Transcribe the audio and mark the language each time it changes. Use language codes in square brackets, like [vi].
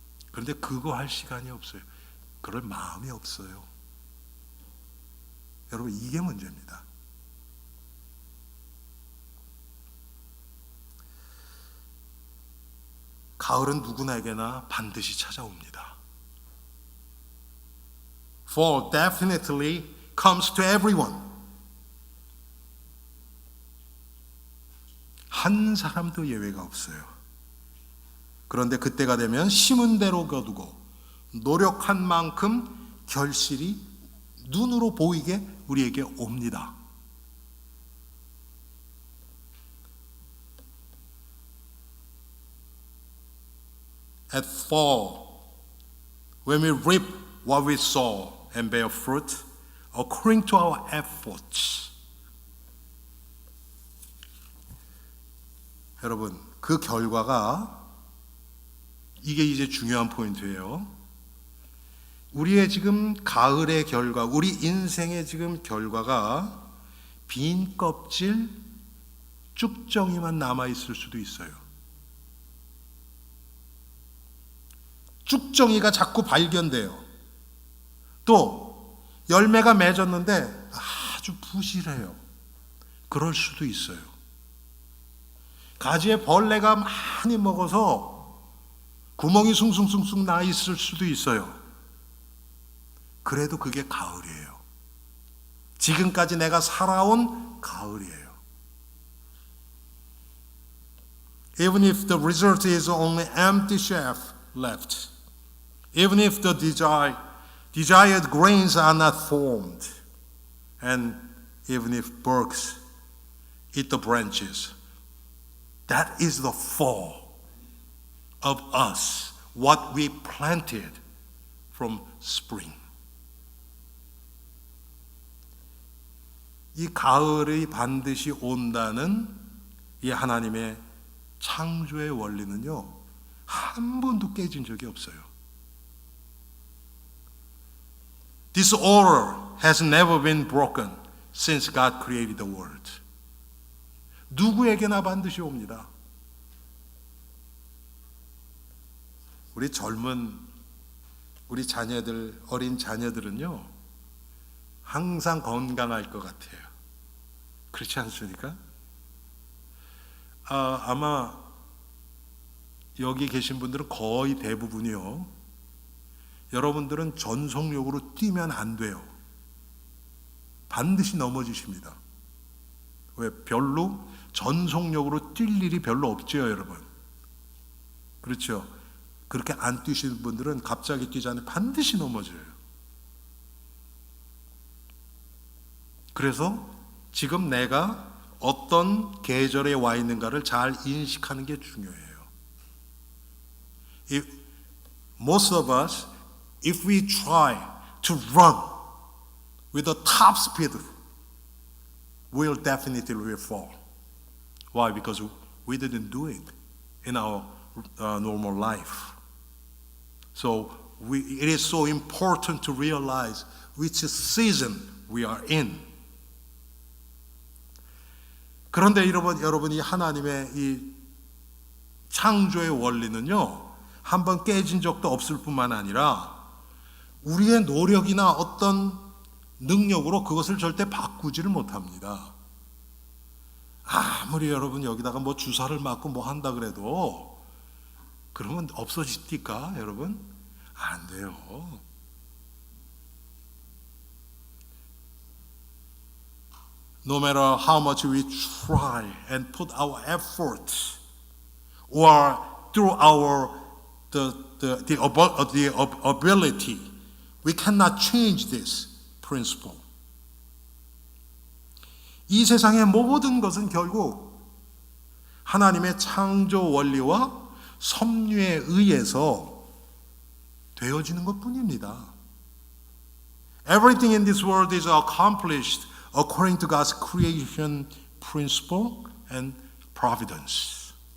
[ko] 그런데 그거 할 시간이 없어요. 그럴 마음이 없어요. 여러분, 이게 문제입니다. 가을은 누구나에게나 반드시 찾아옵니다. [en] Fall definitely comes to everyone. [ko] 한 사람도 예외가 없어요. 그런데 그때가 되면 심은 대로 거두고 노력한 만큼 결실이 눈으로 보이게 우리에게 옵니다. [en] At fall, when we reap what we sow and bear fruit according to our efforts. [ko] 여러분, 그 결과가 이게 이제 중요한 포인트예요. 우리의 지금 가을의 결과, 우리 인생의 지금 결과가 빈 껍질 쭉정이만 남아있을 수도 있어요. 쭉정이가 자꾸 발견돼요. 또 열매가 맺었는데 아주 부실해요. 그럴 수도 있어요. 가지에 벌레가 많이 먹어서 구멍이 숭숭숭숭 나 있을 수도 있어요. 그래도 그게 가을이에요. 지금까지 내가 살아온 가을이에요. [en] Even if the result is only empty shelf left, even if the desired grains are not formed, and even if bugs eat the branches, that is the fall of us, what we planted from spring. [ko] 이 가을이 반드시 온다는 이 하나님의 창조의 원리는요, 한 번도 깨진 적이 없어요. [en] This order has never been broken since God created the world. [ko] 누구에게나 반드시 옵니다. 우리 자녀들, 어린 자녀들은요, 항상 건강할 것 같아요. 그렇지 않습니까? 아마 여기 계신 분들은 거의 대부분이요. 여러분들은 전속력으로 뛰면 안 돼요. 반드시 넘어지십니다. 왜? 별로 전속력으로 뛸 일이 별로 없죠, 여러분. 그렇죠? 그렇게 안 뛰시는 분들은 갑자기 뛰자니 반드시 넘어져요. 그래서 지금 내가 어떤 계절에 와 있는가를 잘 인식하는 게 중요해요. [en] Most of us, if we try to run with a top speed, we'll definitely fall. Why? Because we didn't do it in our normal life. So it is so important to realize which season we are in. [ko] 그런데 여러분이 하나님의 이 창조의 원리는요, 한번 깨진 적도 없을 뿐만 아니라 우리의 노력이나 어떤 능력으로 그것을 절대 바꾸지를 못합니다. 아무리 여러분 여기다가 뭐 주사를 맞고 뭐 한다 그래도 그러면 없어집니까, 여러분? 안 돼요. [en] No matter how much we try and put our effort, or through our the ability, we cannot change this principle. [ko] 이 세상의 모든 것은 결국 하나님의 창조 원리와 섭리에 의해서 되어지는 것뿐입니다. [en] Everything in this world is accomplished according to God's creation principle and providence.